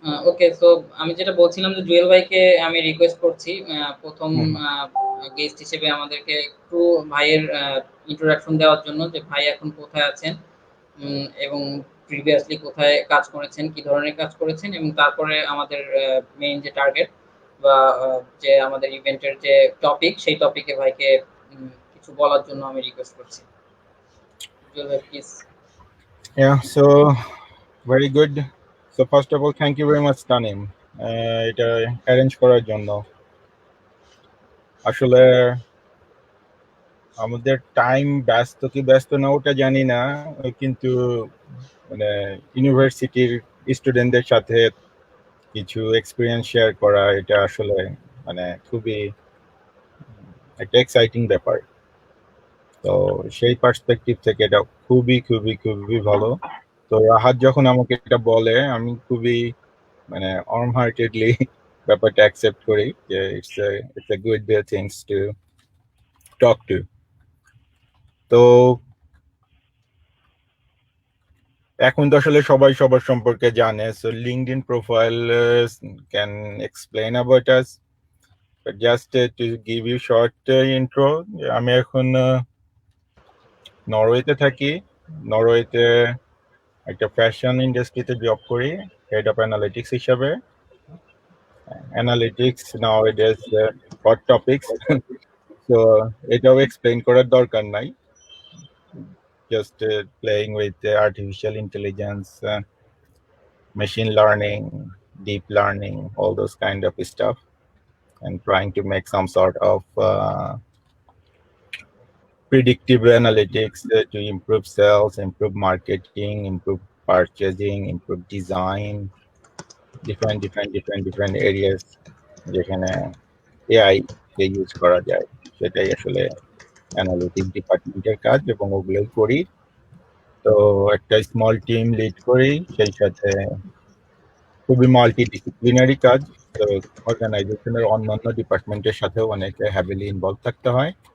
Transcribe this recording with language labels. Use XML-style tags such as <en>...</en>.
<bn>ওকে, so আমি যেটা বলছিলাম যে জুয়েল ভাইকে আমি রিকোয়েস্ট করছি প্রথম গেস্ট হিসেবে আমাদেরকে একটু ভাইয়ের ইন্ট্রোডাকশন দেওয়ার জন্য, যে ভাই এখন কোথায় আছেন এবং প্রিভিয়াসলি কোথায় কাজ করেছেন, কি ধরনের কাজ করেছেন, এবং তারপরে আমাদের মেইন যে টার্গেট বা যে আমাদের ইভেন্টের যে টপিক, সেই টপিকে ভাইকে কিছু বলার জন্য আমি রিকোয়েস্ট করছি। জুয়েল ভাই please.</bn> <en>Yeah, so very good. So first of all, thank you very much, Tanim.</en> <bn>এটা অ্যারেঞ্জ করার জন্য। আসলে আমাদের টাইম ব্যস্ত কি ব্যস্ত না ওটা জানি না, কিন্তু মানে ইউনিভার্সিটির স্টুডেন্টদের সাথে কিছু এক্সপিরিয়েন্স শেয়ার করা এটা আসলে মানে খুবই একটা এক্সাইটিং ব্যাপার। তো সেই পার্সপেক্টিভ থেকে এটা খুবই খুবই খুবই ভালো। তো রাহাত যখন আমাকে এটা বলে আমি খুবই মানে আর্ম হার্টেডলি ব্যাপারটা অ্যাকসেপ্ট করি যে</bn> <en>It's a good things to talk to.</en> <bn>তো এখন তো আসলে সবাই সবার সম্পর্কে জানে,</bn> <en>So LinkedIn profile can explain about us, but just to give you short intro.</en> <bn>আমি এখন নরওয়েতে থাকি। নরওয়েতে একটা ফ্যাশন ইন্ডাস্ট্রিতে জব করি হেড অফ অ্যানালিটিক্স হিসাবে।</bn> <en>analytics nowadays hot topics,</en> <bn>তো এটাও এক্সপ্লেইন করার দরকার নাই,</bn> <en>just playing with artificial intelligence, machine learning, deep learning, all those kind of stuff, and trying to make some sort of predictive analytics to improve sales, improve marketing, improve purchasing, improve design, different areas</en> <bn>যেখানে AI কে use করা যায়, সেটাই আসলে analytics ডিপার্টমেন্টের কাজ এবং ওগুলোই করি। তো একটা স্মল টিম লিড করি, সেই সাথে খুবই মাল্টিডিসিপ্লিনারি কাজ। তো অর্গানাইজেশনের অন্যান্য ডিপার্টমেন্টের সাথেও অনেক হ্যাভিলি ইনভলভ থাকতে হয়।</bn>